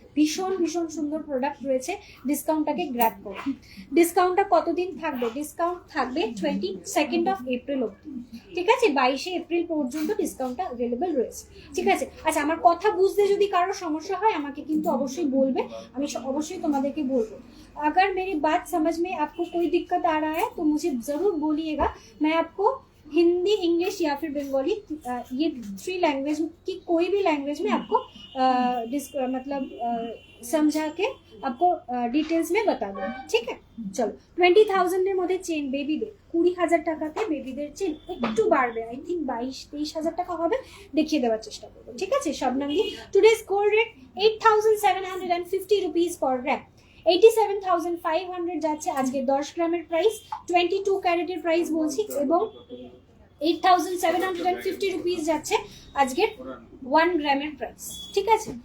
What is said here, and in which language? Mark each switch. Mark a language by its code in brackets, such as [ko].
[bn] ভীষণ ভীষণ সুন্দর প্রোডাক্ট রয়েছে, ডিসকাউন্টটাকে গ্র্যাব করো। ডিসকাউন্টটা কতদিন থাকবে? ডিসকাউন্ট থাকবে 22nd অফ এপ্রিল অবধি। ঠিক আছে, 22শে এপ্রিল পর্যন্ত ডিসকাউন্টটা অ্যাভেলেবেল রয়েছে। ঠিক আছে, আচ্ছা আমার কথা বুঝতে যদি কারো সমস্যা হয় আমাকে কিন্তু অবশ্যই বলবে, আমি অবশ্যই তোমাদেরকে বলবো। [hi] अगर मेरी बात समझ में आपको कोई दिक्कत आ रहा है तो मुझे ज़रूर बोलिएगा, मैं आपको हिंदी, इंग्लिश या फिर बंगाली, ये 3 लैंग्वेज की कोई भी लैंग्वेज में आपको मतलब समझा के आपको डिटेल्स में बता देंगे, ठीक है। [bn] চলো 20,000 এর মধ্যে চেন বেবিদের 20,000 টাকাতে বেবিদের চেন একটু বাড়বে, আই থিঙ্ক 22-23,000 টাকা হবে, দেখিয়ে দেওয়ার চেষ্টা করবো, ঠিক আছে। শবনম দি today's gold rate 8,750 rupees per গ্রাম, 87,500 যাচ্ছে আজকে 10 গ্রামের প্রাইস, 22 ক্যারেটের প্রাইস বলছি, এবং 8,750 রুপিস যাচ্ছে আজকের 1 গ্রামের প্রাইস, ঠিক আছে।